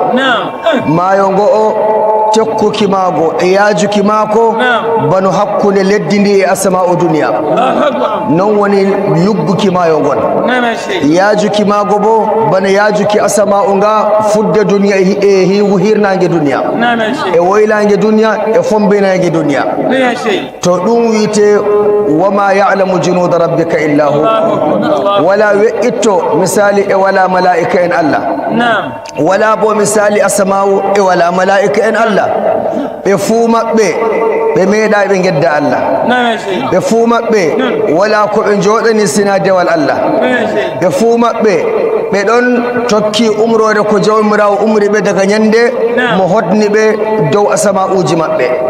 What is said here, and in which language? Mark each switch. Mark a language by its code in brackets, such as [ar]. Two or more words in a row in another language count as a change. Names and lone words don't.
[ff] maayo ngo o tekkuki maago e yaajuki maako bano hakkunde leddi ndi e asama'u duniya, non woni yugguki maayo ngon. yaajuki maago bo bano yaajuki asama'u nga fudde duniya e hiigu hirnange duniya e woylange duniya e fombinange duniya. to ɗum wiite [ar] وما يعلم جنود ربك إلا هو, [ff] wala we'itto misali e wala mala'ika en Allah, wala bo misali asama'u e wala mala'ika en Allah. ɓe fuu maɓɓe ɓe meeɗa ɓe gedda Allah, ɓe fuu maɓɓe wala ko ɓe jooɗani sina dewal Allah, ɓe fuu maɓɓe ɓe ɗon tokki umrode ko jawmirawo umri ɓe daga ñande mo hodni ɓe dow asama'uji maɓɓe.